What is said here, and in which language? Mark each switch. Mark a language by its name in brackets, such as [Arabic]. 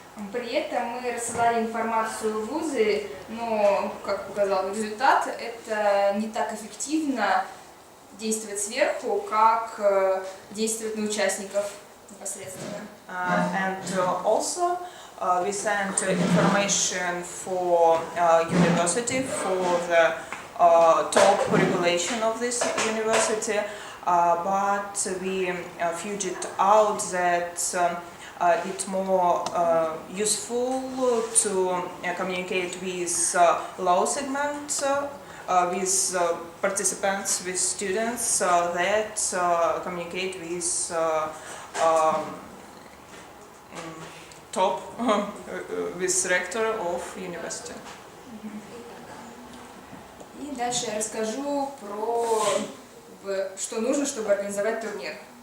[Russian] При этом мы рассылали информацию в вузы, но, как показал результат, это не так эффективно действовать сверху, как действовать на участников непосредственно. [English] And also we sent information for university, for the top regulation of this university, but we figured out that it's more useful to communicate with low segment, with participants, with students that communicate with top, with rector of university. [Russian] И дальше я расскажу про что нужно, чтобы организовать турнир.